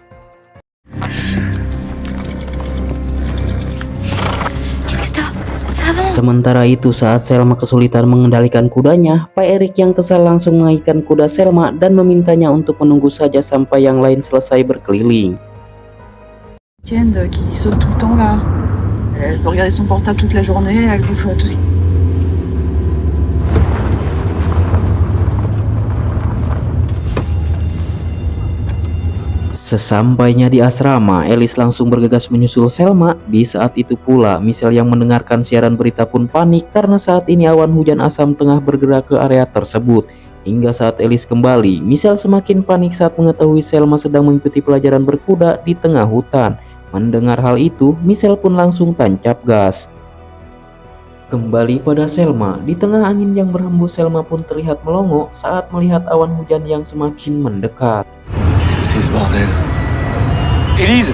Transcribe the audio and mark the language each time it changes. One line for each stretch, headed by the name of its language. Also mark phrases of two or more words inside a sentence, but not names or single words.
Indonesian: Sementara itu, saat Selma kesulitan mengendalikan kudanya, Pak Eric yang kesal langsung mengaitkan kuda Selma dan memintanya untuk menunggu saja sampai yang lain selesai berkeliling.
French: Ken qui saute tout le temps là. Elle peut regarder son portable toute la journée, elle bouffe tout ce
Indonesian: Sesampainya di asrama, Alice langsung bergegas menyusul Selma. Di saat itu pula, Michelle yang mendengarkan siaran berita pun panik karena saat ini awan hujan asam tengah bergerak ke area tersebut. Hingga saat Alice kembali, Michelle semakin panik saat mengetahui Selma sedang mengikuti pelajaran berkuda di tengah hutan. Mendengar hal itu, Michelle pun langsung tancap gas. Kembali pada Selma, di tengah angin yang berhembus, Selma pun terlihat melongo saat melihat awan hujan yang semakin mendekat.
French: C'est ce bordel. Élise!